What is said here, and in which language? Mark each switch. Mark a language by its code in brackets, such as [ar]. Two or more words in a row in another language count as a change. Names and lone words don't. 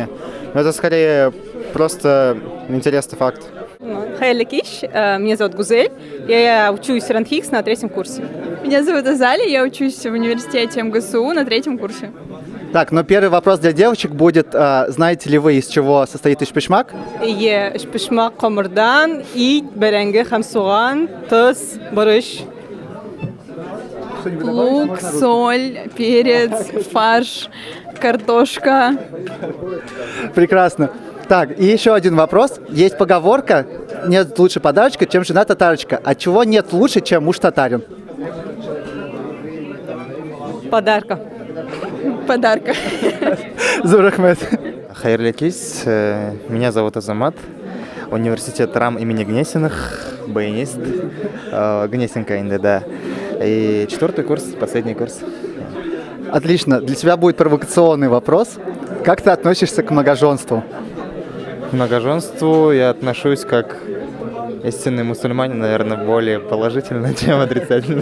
[ru] Но это скорее просто интересный факт. [tt] Хайли Киш, [ru] меня зовут Гузель, я учусь в РАНХИКС на 3-м курсе. Меня зовут Азали, я учусь в университете МГСУ на 3-м курсе. Так, но первый вопрос для девочек будет, знаете ли вы, из чего состоит ишпишмак? [tt] Я ишпишмак камырдан, ит, бәрәңге һәм суган, тоз, борыш. [ru] Лук, соль, перец, фарш, картошка. Прекрасно. Так, и еще один вопрос. Есть поговорка: нет лучше подарочка, чем жена татарочка. А чего нет лучше, чем муж татарин? Подарка. Подарка. [tt] Зурахмет. Хайырлы кис, [ru] меня зовут Азамат, университет РАМ имени Гнесиных, баянист, Гнесинка инде, да. И 4-й курс, последний курс. Отлично. Для тебя будет провокационный вопрос. Как ты относишься к многоженству? К многоженству я отношусь как истинный мусульманин, наверное, более положительно, чем отрицательно.